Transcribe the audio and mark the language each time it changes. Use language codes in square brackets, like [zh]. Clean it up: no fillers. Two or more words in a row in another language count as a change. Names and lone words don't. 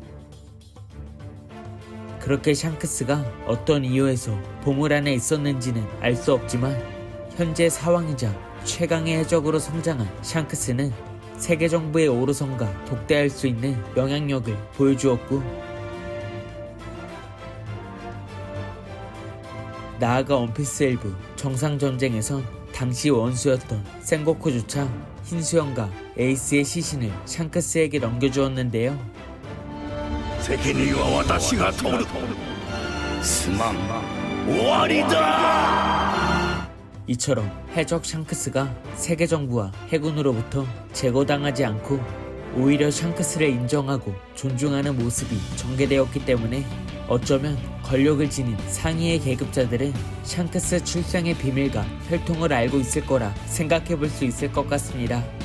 [ko] 그렇게 샹크스가 어떤 이유에서 보물 안에 있었는지는 알 수 없지만 현재 사왕이자 최강의 해적으로 성장한 샹크스는 세계정부의 오로성과 독대할 수 있는 영향력을 보여주었고, 나아가 원피스 11 정상전쟁에선 당시 원수였던 센고쿠조차 흰수염과 에이스의 시신을 샹크스에게 넘겨주었는데요. [ja] 責任は私が取る。すまん、終わりだ。 [ko] 이처럼 해적 샹크스가 세계정부와 해군으로부터 제거당하지 않고 오히려 샹크스를 인정하고 존중하는 모습이 전개되었기 때문에 어쩌면 권력을 지닌 상위의 계급자들은 샹크스 출생의 비밀과 혈통을 알고 있을 거라 생각해 볼 수 있을 것 같습니다.